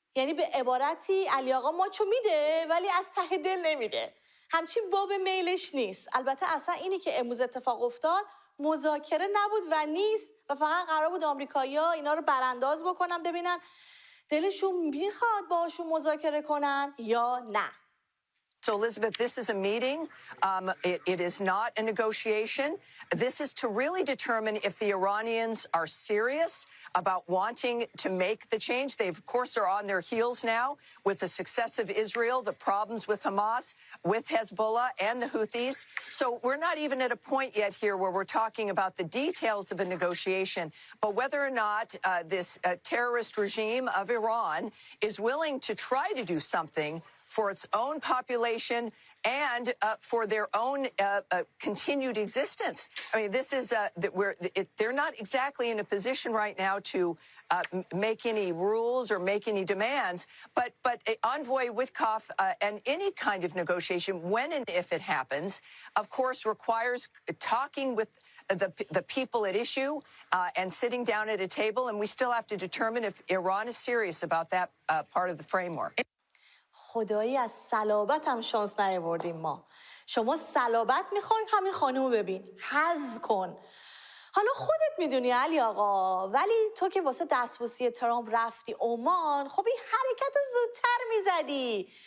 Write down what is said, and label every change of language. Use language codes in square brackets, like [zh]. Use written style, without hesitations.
[fa] یعنی به عبارتی علی آقا ماچو میده ولی از ته دل نمیده، همچین باب میلش نیست. البته اصلا اینی که امروز اتفاق افتاد مذاکره نبود و نیست و فقط قرار بود آمریکایی‌ها اینا رو برانداز بکنن ببینن دلشون میخواد باهاشون مذاکره کنن یا نه. [en] So, Elizabeth, this is a meeting. It is not a negotiation. This is to really determine if the Iranians are serious about wanting to make the change. They, of course, are on their heels now with the success of Israel, the problems with Hamas, with Hezbollah, and the Houthis. So we're not even at a point yet here where we're talking about the details of a negotiation, but whether or not this terrorist regime of Iran is willing to try to do something for its own population and for their own continued existence. I mean, this is they're not exactly in a position right now to make any rules or make any demands. But Envoy Witkoff and any kind of negotiation, when and if it happens, of course, requires talking with the people at issue and sitting down at a table. And we still have to determine if Iran is serious about that part of the framework. [fa] خدایی از صلابت هم شانس نیاوردیم ما. شما صلابت میخوای همین خانومو ببین، حظ کن. حالا خودت میدونی علی آقا، ولی تو که واسه دستبوسی ترامپ رفتی عمان، خب این حرکت زودتر میزدی.